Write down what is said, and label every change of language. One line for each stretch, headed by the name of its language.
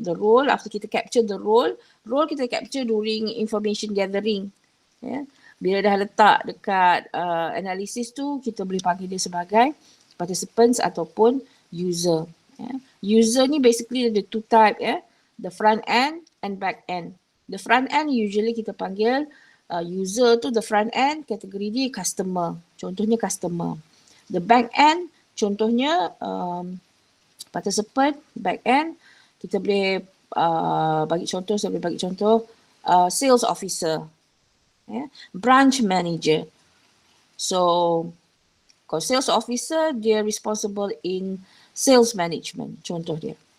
English: The role, after
Malay: kita
English: capture the role kita capture during information gathering.
Malay: Bila dah letak dekat analisis tu, kita boleh panggil dia sebagai participants ataupun user.
English: User ni basically ada two type, the front end and back end. The front end usually
Malay: kita panggil user tu,
English: the front end
Malay: kategori dia
English: customer.
Malay: Contohnya
English: customer. The back end contohnya participant, back end.
Malay: Kita boleh bagi contoh, saya boleh bagi contoh sales officer, branch manager. So kalau sales officer, dia
English: responsible in sales management,
Malay: contoh dia.